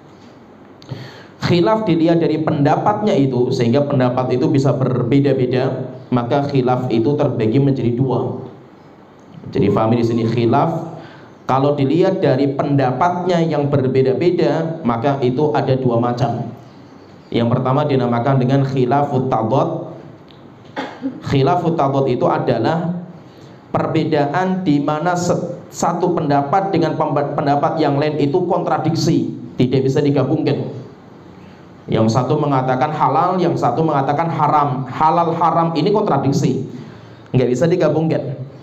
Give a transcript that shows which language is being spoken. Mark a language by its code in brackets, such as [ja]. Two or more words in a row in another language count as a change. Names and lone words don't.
[id] Khilaf dilihat dari pendapatnya itu, sehingga pendapat itu bisa berbeda-beda. Maka khilaf itu terbagi menjadi dua. Jadi fahami di sini, khilaf kalau dilihat dari pendapatnya yang berbeda-beda, maka itu ada dua macam. Yang pertama dinamakan dengan [ar] خلاف التضاد. خلاف التضاد [id] itu adalah perbedaan di mana satu pendapat dengan pendapat yang lain itu kontradiksi, tidak bisa digabungkan. Yang satu mengatakan halal, yang satu mengatakan haram. Halal haram ini kontradiksi, nggak bisa digabungkan.